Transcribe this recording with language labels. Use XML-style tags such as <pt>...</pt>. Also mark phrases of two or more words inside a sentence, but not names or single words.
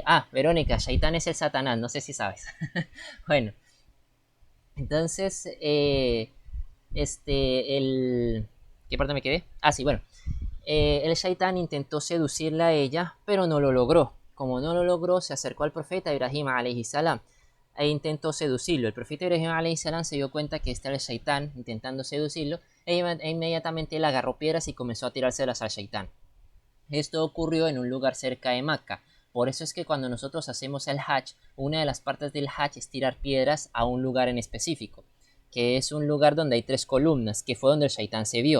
<es>Ah, Verónica, Shaitán es el Satanás, no sé si sabes. Bueno, entonces, ¿qué parte me quedé? Ah, sí, bueno. El Shaitán intentó seducirla a ella, pero no lo logró. Como no lo logró, se acercó al profeta Ibrahim</es> <ar>عليه السلام</ar> <es>e intentó seducirlo. El profeta Ibrahim</es> <ar>عليه السلام</ar> <es>se dio cuenta que este era el Shaitán intentando seducirlo, e inmediatamente él agarró piedras y comenzó a tirárselas al Shaitán. Esto ocurrió en un lugar cerca de Meca. Por eso es que cuando nosotros hacemos el Hajj, una de las partes del Hajj es tirar piedras a un lugar en específico, que es un lugar donde hay 3 columnas, que fue donde el Shaitán se vio.</es>